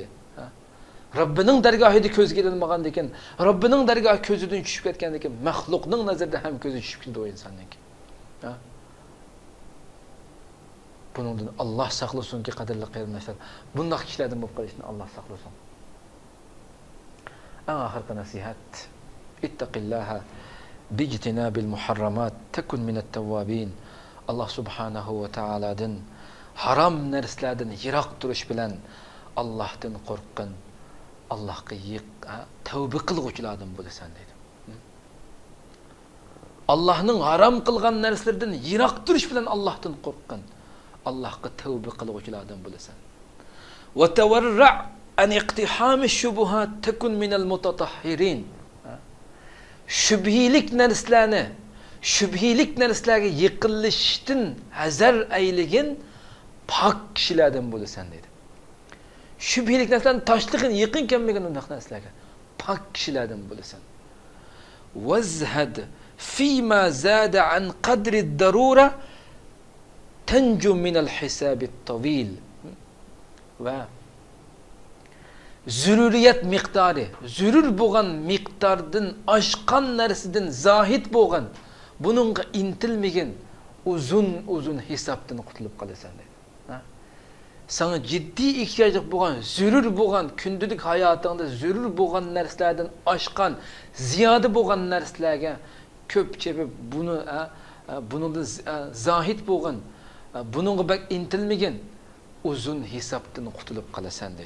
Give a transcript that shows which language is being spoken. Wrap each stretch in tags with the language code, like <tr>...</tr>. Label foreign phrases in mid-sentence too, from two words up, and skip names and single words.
<uz>Robbining dargohida ko'zga ilinmagan ekan, Robbining dargohi ko'zidan tushib ketgan ekan, maxluqning nazarida ham ko'zi tushib ketdi o insonning. Bundan Allah saqlasunki qadrli qarindoshlar, bunday kishilardan bo'lib qolishni Allah saqlasun. Oxirgi nasihat:</uz> <ar>اتق الله باجتناب المحرمات تكن من التوابين.</ar> <uz>Allah subhanahu va taoladan harom narsalardan yiroq turish bilan Allohdan qo'rqqin. Allohga tavba qilguvchilardan bo'lasan dedi. Allohning harom qilgan narsalardan yiroq turish bilan Allohdan qo'rqqin. Allohga tavba qilguvchilardan bo'lasan.</uz> <ar>وتورع عن اقتحام الشبهات تكن من المتطهرين.</ar> <uz>Shubhilik narsalarga yiqilishdan hazar ayligin pok kishilardan bo'lasan dedi. Shubhilik narsalarni tashlig'in yiqin kelmagan undaq narsalarga pok kishilardan bo'lasan.</uz> <ar>وازهد فيما زاد عن قدر الضرورة تنج من الحساب الطويل.</ar> <uz>Va zururiyat miqdori, zurur bo'lgan miqdordan oshgan narsadan zohid bo'lgan, buningga intilmagan uzun hisobdan qutulib qolasan dedi. Sana jiddiy ehtiyojli bo'lgan, zurur bo'lgan, kundalik hayotingda zurur bo'lgan narsalardan oshgan, ziyoda bo'lgan narsalarga ko'p chepib buningda zohid bo'lgan, buningga bak intilmagan uzun hisobdan qutulib qolasan dedi.</uz>